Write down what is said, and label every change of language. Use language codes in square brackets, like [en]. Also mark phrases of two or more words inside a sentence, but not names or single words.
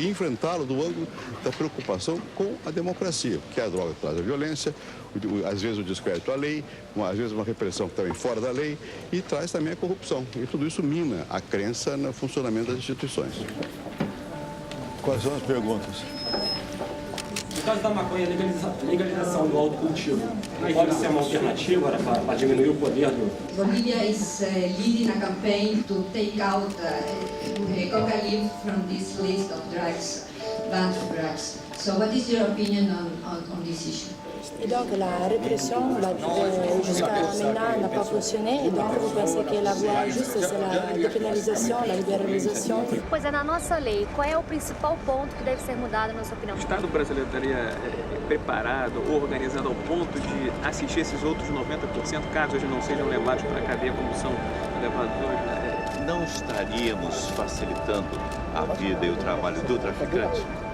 [pt] E enfrentá-lo do ângulo da preocupação com a democracia, porque a droga traz a violência, às vezes o descrédito à lei, às vezes uma repressão que também fora da lei, e traz também a corrupção. E tudo isso mina a crença no funcionamento das instituições. Quais são as perguntas? No caso da maconha, legalização do autocultivo pode ser uma alternativa para diminuir o poder do... [en] Bolivia is leading a campaign to take out coca leaf from this list of drugs, banned drugs. So what is your opinion on this issue? [fr] Et donc la répression jusqu'à maintenant n'a pas fonctionné, et donc vous pensez que la voie juste c'est la dépénalisation, la liberalização? [pt] Pois é, na nossa lei, qual é o principal ponto que deve ser mudado, na sua opinião? O Estado brasileiro estaria preparado ou organizado ao ponto de assistir esses outros 90% caso eles não sejam levados para a cadeia como são levados hoje? Não estaríamos facilitando a vida e o trabalho do traficante?